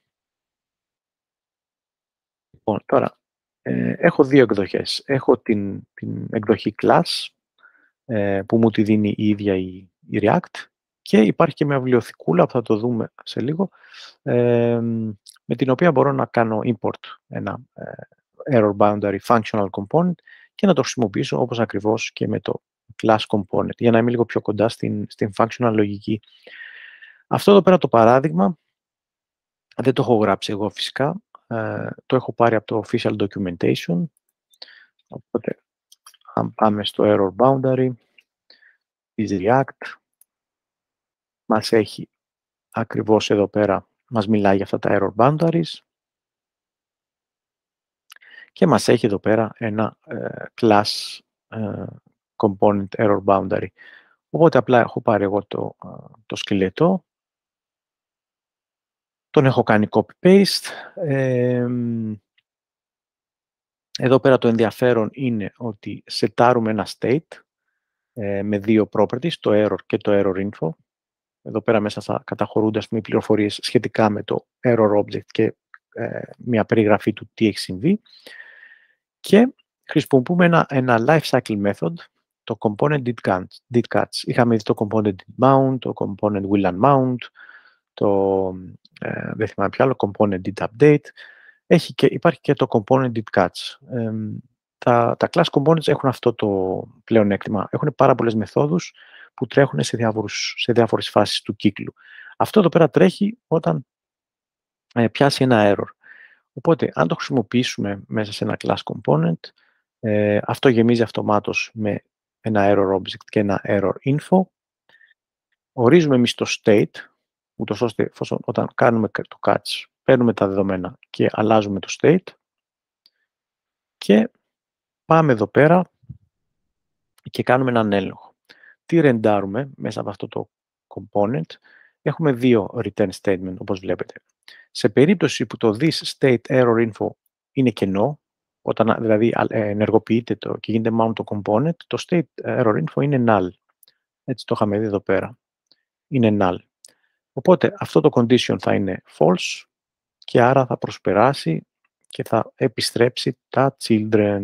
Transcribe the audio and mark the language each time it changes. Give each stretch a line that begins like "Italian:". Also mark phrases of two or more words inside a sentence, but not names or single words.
Greek: Λοιπόν, τώρα, έχω δύο εκδοχές. Έχω την εκδοχή class, που μου τη δίνει η ίδια η React, και υπάρχει και μια βιβλιοθηκούλα που θα το δούμε σε λίγο, με την οποία μπορώ να κάνω import ένα
English: error boundary functional component
Greek: και να το χρησιμοποιήσω όπως ακριβώς και με το
English: class component,
Greek: για να είμαι λίγο πιο κοντά στην functional λογική. Αυτό εδώ πέρα το παράδειγμα δεν το έχω γράψει εγώ φυσικά, το έχω πάρει από το
English: official documentation.
Greek: Οπότε, αν πάμε στο
English: error boundary
Greek: της React, μας έχει ακριβώς εδώ πέρα, μας μιλάει για αυτά τα
English: error boundaries
Greek: και μας έχει εδώ πέρα ένα
English: class component error boundary.
Greek: Οπότε απλά έχω πάρει εγώ το σκελετό, τον έχω κάνει copy-paste. Εδώ πέρα το ενδιαφέρον είναι ότι σετάρουμε ένα state με δύο properties, το error και το
English: error info.
Greek: Εδώ πέρα μέσα θα καταχωρούνται οι πληροφορίες σχετικά με το
English: error object
Greek: και μια περιγραφή του τι έχει συμβεί. Και χρησιμοποιούμε ένα
English: lifecycle method,
Greek: το
English: component did catch.
Greek: Είχαμε δει το
English: component did mount,
Greek: το
English: component will unmount,
Greek: δεν θυμάμαι ποιο άλλο,
English: component did update.
Greek: Υπάρχει και το
English: component did catch.
Greek: Τα
English: class components
Greek: έχουν αυτό το πλεονέκτημα. Έχουν πάρα πολλές μεθόδους που τρέχουν σε διάφορες φάσεις του κύκλου. Αυτό εδώ πέρα τρέχει όταν πιάσει ένα error. Οπότε, αν το χρησιμοποιήσουμε μέσα σε ένα
English: class component,
Greek: αυτό γεμίζει αυτομάτως με ένα
English: error object
Greek: και ένα
English: error info.
Greek: Ορίζουμε εμείς το state, ούτως ώστε όταν κάνουμε το catch, παίρνουμε τα δεδομένα και αλλάζουμε το state. Και πάμε εδώ πέρα και κάνουμε έναν έλεγχο. Τι ρεντάρουμε μέσα από αυτό το component? Έχουμε δύο
English: return statement,
Greek: όπως βλέπετε. Σε περίπτωση που το
English: this state error info
Greek: είναι κενό, όταν δηλαδή ενεργοποιείται και γίνεται mount το component, το
English: state error info
Greek: είναι null. Έτσι το είχαμε δει εδώ πέρα. Είναι null. Οπότε αυτό το condition θα είναι false και άρα θα προσπεράσει και θα επιστρέψει τα children.